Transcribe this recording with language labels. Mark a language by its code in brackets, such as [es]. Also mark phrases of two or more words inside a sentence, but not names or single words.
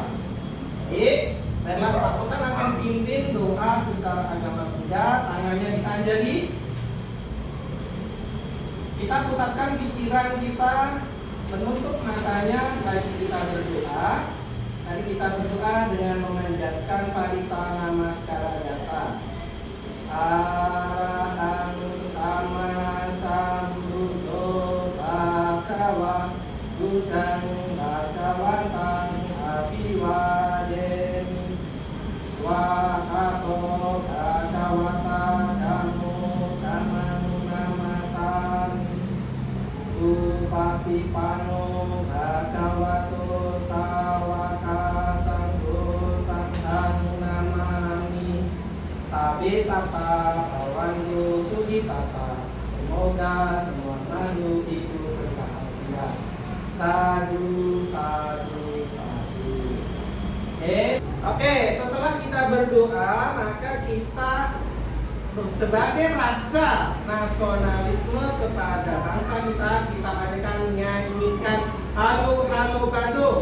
[id] Baik, baiklah Pak Kosan akan pimpin doa secara agama Buddha. Tangannya bisa jadi. Kita pusatkan pikiran kita, menutup matanya, lagi kita berdoa. Mari kita berdoa dengan memanjatkan parita namaskara data. [pi] Arahang sama sambuddho bhagava buddhang bhagawatang abiwademi swahato bhagavata dhammo dhammang namasami supatipano bhagavato sawaka sanggo sanghang namami sabe sata bawandu sugitata. [id] Semoga semua makhluk hidup berbahagia. [pi] Sadu, sadu, sadu. [id] Oke, setelah kita berdoa, maka kita sebagai rasa nasionalisme kepada bangsa kita akan nyanyikan halo halo Bandung.